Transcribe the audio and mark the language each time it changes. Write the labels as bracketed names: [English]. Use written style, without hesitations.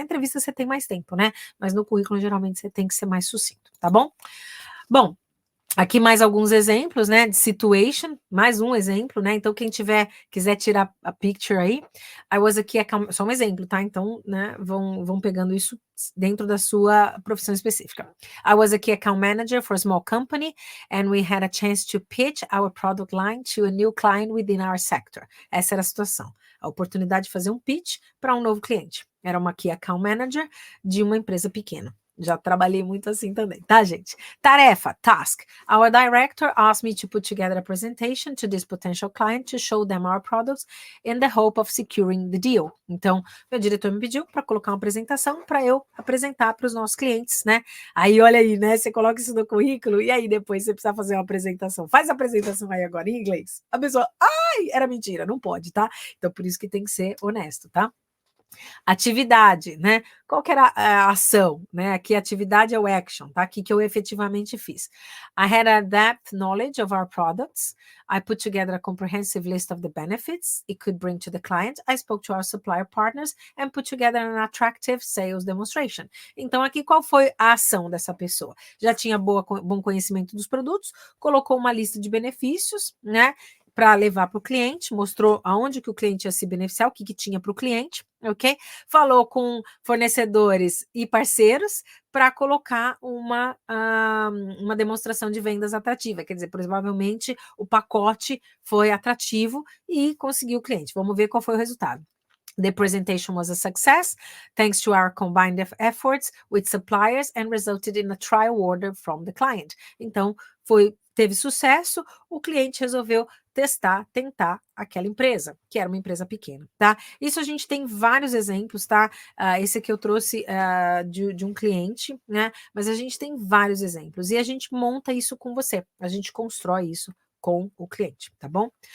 [Portuguese] Na entrevista você tem mais tempo, né? Mas no currículo, geralmente, você tem que ser mais sucinto, tá bom? Bom, aqui mais alguns exemplos, né, de situation, mais um exemplo, né, então quem quiser tirar a picture aí, I was aqui, só um exemplo, tá, então, né, vão pegando isso dentro da sua profissão específica. [English] I was a key account manager for a small company and we had a chance to pitch our product line to a new client within our sector. [Portuguese] Essa era a situação, a oportunidade de fazer um pitch para um novo cliente. Era uma key account manager de uma empresa pequena. Já trabalhei muito assim também, tá, gente? Tarefa, task. [English] Our director asked me to put together a presentation to this potential client to show them our products in the hope of securing the deal. [Portuguese] Então, meu diretor me pediu para colocar uma apresentação para eu apresentar para os nossos clientes, né? Aí, olha aí, né? Você coloca isso no currículo e aí depois você precisa fazer uma apresentação. Faz a apresentação aí agora em inglês. A pessoa, ai, era mentira, não pode, tá? Então, por isso que tem que ser honesto, tá? Atividade, né? Qual que era a ação, né? Aqui atividade é o action, tá? Aqui que eu efetivamente fiz. [English] I had a depth knowledge of our products. I put together a comprehensive list of the benefits it could bring to the client. I spoke to our supplier partners and put together an attractive sales demonstration. [Portuguese] Então, aqui qual foi a ação dessa pessoa? Já tinha bom conhecimento dos produtos, colocou uma lista de benefícios, né? Para levar para o cliente, mostrou aonde que o cliente ia se beneficiar, o que tinha para o cliente, ok? Falou com fornecedores e parceiros para colocar uma demonstração de vendas atrativa, quer dizer, provavelmente o pacote foi atrativo e conseguiu o cliente. Vamos ver qual foi o resultado. [English] The presentation was a success, thanks to our combined efforts with suppliers and resulted in a trial order from the client. [Portuguese] Então, teve sucesso, o cliente resolveu tentar aquela empresa, que era uma empresa pequena, tá? Isso a gente tem vários exemplos, tá? Esse aqui eu trouxe de um cliente, né? Mas a gente tem vários exemplos e a gente monta isso com você, a gente constrói isso com o cliente, tá bom?